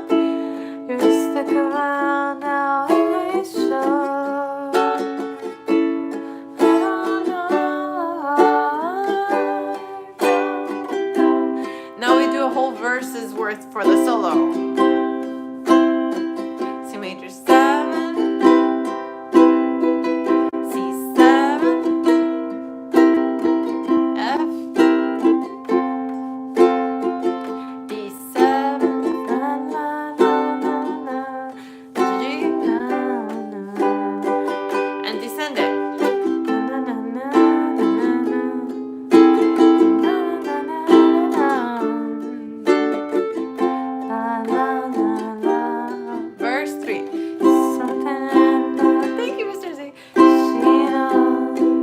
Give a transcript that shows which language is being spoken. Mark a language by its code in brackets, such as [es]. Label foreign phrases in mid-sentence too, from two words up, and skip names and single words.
[en] You're stuck around now, it may show. I don't know. Now we do a whole verse's worth for the solo. C major 7, C7, F, D7, la la la la la, G, na na, and descend it. Na na na na na na na. Verse 3. Something in the. Thank you, Mr. Z. She knows.